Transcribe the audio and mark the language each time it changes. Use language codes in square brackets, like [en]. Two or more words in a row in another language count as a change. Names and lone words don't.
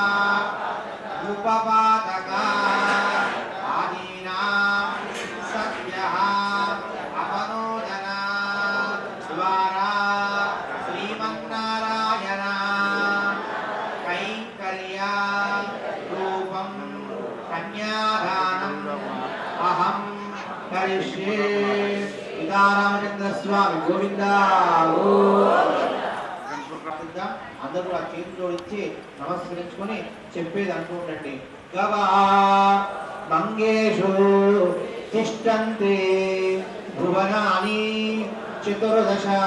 [sa] उपपातका आदीनां सत्यः अपनोदना द्वारा अहम करिष्ये रामचंद्र स्वामी गोविंद [te] అందరూ ఆ చేతులు ఇచ్చి నమస్కరించుకొని చెప్పేది అంటూ ఉండండి. [sa] గవా మంగేషు తిష్టంతే భువనాని చతుర్దశ